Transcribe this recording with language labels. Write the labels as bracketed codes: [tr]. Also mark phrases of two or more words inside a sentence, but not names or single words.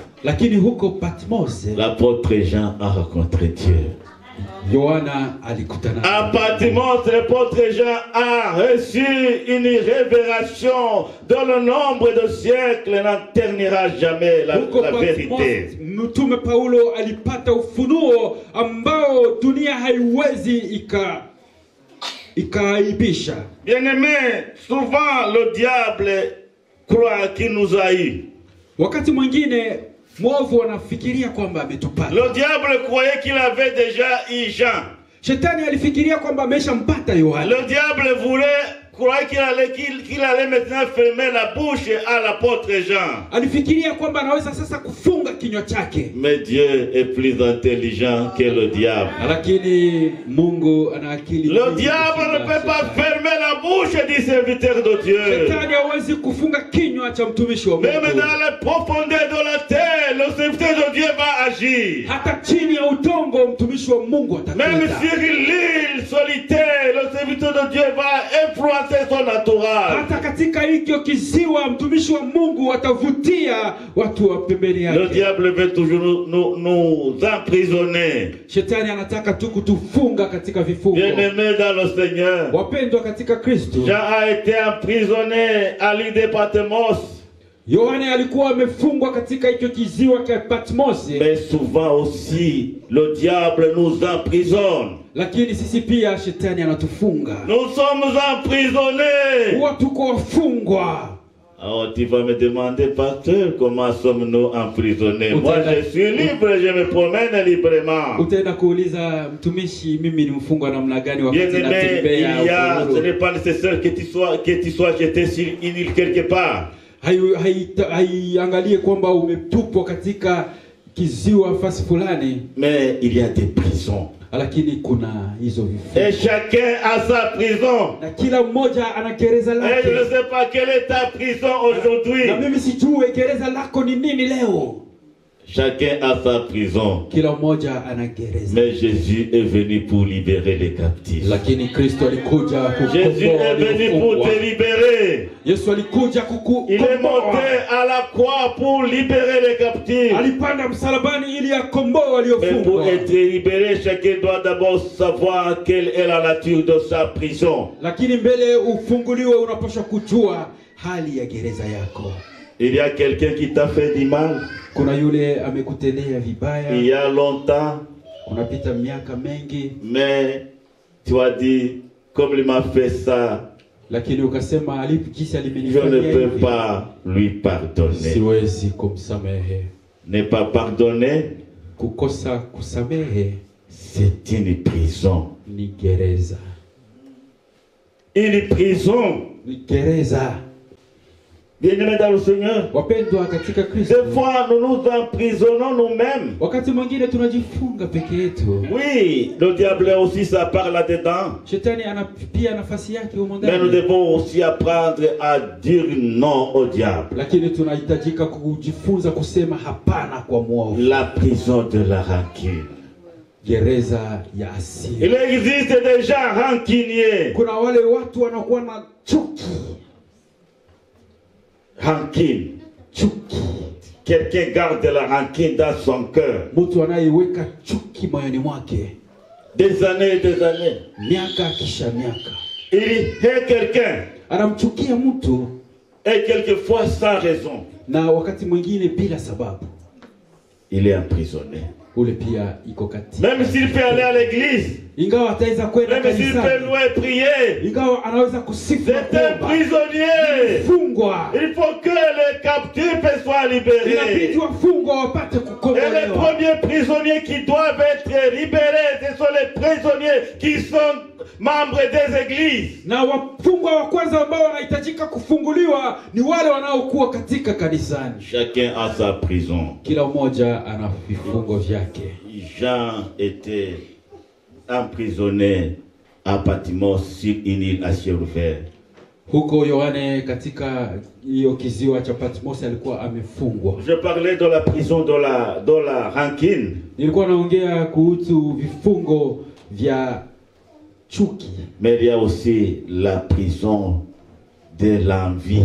[sw] Lakini huko Patmos [fr] l'apôtre Jean a rencontré Dieu. [sw] Yohana alikutana. [fr] À Patmos, l'apôtre Jean a reçu une révélation dont le nombre de siècles n'éternira jamais la vérité. [sw] Mtume Paulo alipata ufunuo ambao dunia haiwezi ikaibisha. [fr] Bien-aimé, souvent le diable croit qu'il nous a eu. [sw] Wakati mwingine mwovu anafikiria kwamba ametupata. [fr] Le diable croyait qu'il avait déjà eu Jean. [sw] Shetani alifikiria kwamba ameshampata Yohana. [fr] Le diable croyait qu'il allait maintenant fermer la bouche à l'apôtre Jean. [sw] Alifikiria kwamba anaweza sasa kufunga kinywa chake. [fr] Mais Dieu est plus intelligent que le diable. [sw] Lakini Mungu ana akili. [fr] Le diable ne peut pas fermer la bouche du serviteur de Dieu. [sw] Shetani hawezi kufunga kinywa cha mtumishi wa Mungu. [fr] Même dans les profondeurs de la terre, le serviteur de Dieu va agir. [sw] Hata chini ya udongo mtumishi wa Mungu atatenda. [fr] Même sur l'île solitaire, le serviteur de Dieu va influencer son entourage. [sw] Hata katika hicho kiziwa mtumishi wa Mungu atavutia watu wa pembeni yake. [fr] Le diable veut toujours nous emprisonner. [sw] Shetani anataka tu kutufunga katika vifungo. [fr] Bien-aimés dans le Seigneur, [sw] Wapendwa katika Kristo, [fr] Jean a été emprisonné à l'île de Patmos. [sw] Yohana alikuwa amefungwa katika hicho kiziwa cha Patmos. [fr] Mais souvent aussi, le diable nous emprisonne. [sw] Lakini sisi pia shetani anatufunga. [fr] Nous sommes emprisonnés. [sw] Huwa tuko wafungwa. [fr] Alors tu vas me demander, pasteur, comment sommes-nous emprisonnés? Moi je suis libre, je me promène librement. [sw] Utaenda kuuliza mtumishi, mimi ni mfungwa namna gani wakati natembea? [fr] Ce n'est pas nécessaire que tu sois jeté sur une île quelque part. [sw] Haiangalie kwamba umetupwa katika kiziwa fasi fulani. [fr] Mais il y a des prisons. [sw] Lakini kuna hizo vifungo. [fr] Et chacun a sa prison. [sw] Na kila mmoja ana gereza lake. [fr] Et je ne sais pas quelle est ta prison aujourd'hui. [sw] Na mimi sijui gereza lako ni nini leo. [fr] Chacun a sa prison. [sw] Kila mmoja ana gereza. [fr] Mais Jésus est venu pour libérer les captifs. [sw] Lakini Kristo alikuja kukomboa. [fr] Jésus est venu pour te libérer. [sw] Yesu alikuja kukukomboa. [fr] Il est monté à la croix pour libérer les captifs. [sw] Alipanda msalabani ili akomboe waliofungwa. [fr] Mais pour être libéré, chacun doit d'abord savoir quelle est la nature de sa prison. [sw] Lakini mbele ufunguliwe unapaswa kujua hali ya gereza yako. [fr] Il y a quelqu'un qui t'a fait du mal. [sw] Kuna yule amekutendea vibaya. [fr] Il y a longtemps. [sw] Kunapita miaka mengi. [fr] Mais tu as dit, comme il m'a fait ça, [sw] lakini ukasema jinsi [fr] je [sw] alimenifanyia [fr] ne peux pas lui pardonner. [sw] Siwezi kumsamehe. [fr] Ne pas pardonner, [sw] kukosa kusamehe, [fr] c'est une prison. [sw] ni gereza. [fr] une prison. [sw] gereza. [fr] Bien-aimés dans le Seigneur, [sw] Wapendwa katika Kristo, [fr] des fois nous nous emprisonnons nous-mêmes. [sw] wakati mwingine tunajifunga peke yetu. [fr] Oui, le diable a aussi sa part là-dedans. [sw] Shetani ana pia nafasi yake humo [fr] Mais nous [sw] ndani, [fr] devons aussi apprendre à dire non au diable. [sw] lakini tunahitajika kujifunza kusema hapana kwa mwovu. [fr] La prison de la rancune. [sw] Gereza ya hasira. [fr] Il existe des gens rancuniers. [sw] Kuna wale watu wanakuwa na chuki. [fr] Rancune. [sw] Chuki. [fr] Quelqu'un garde la rancune dans son cœur. [sw] Mtu anayeweka chuki moyoni mwake [fr] Des années et des années. [sw] miaka kisha miaka, [fr] Il hait quelqu'un. [sw] anamchukia mtu, [fr] Et quelquefois sans raison. [sw] na wakati mwingine bila sababu. [fr] Il est emprisonné. [sw] Ule pia iko katika, [fr] Même s'il peut aller à l'église. [sw] ingawa ataweza kwenda [fr] Même s'il peut [sw] kanisani, [fr] louer, prier. [sw] ingawa anaweza kusifu na [fr] C'est un [sw] kuomba, [fr] prisonnier. [sw] fungwa. [fr] Il faut que les captifs soient libérés. [sw] Inabidi wafungwa wapate [fr] Et les [sw] kukombolewa. [fr] premiers prisonniers qui doivent être libérés, ce sont les prisonniers qui sont membres des églises. [sw] Na wafungwa wa kwanza ambao wanahitajika kufunguliwa ni wale wanaokuwa katika kanisani. [fr] Chacun a sa prison. [sw] Kila mmoja ana vifungo vyake. [fr] Jean était emprisonné à Patmos sur une île à ciel ouvert. [sw] Huko Yohane katika hiyo kiziwa cha Patmos alikuwa amefungwa. [fr] Je parlais de la prison de la rancune. [sw] Nilikuwa naongea kuhusu vifungo vya chuki, [fr] Mais il y a aussi la prison de l'envie.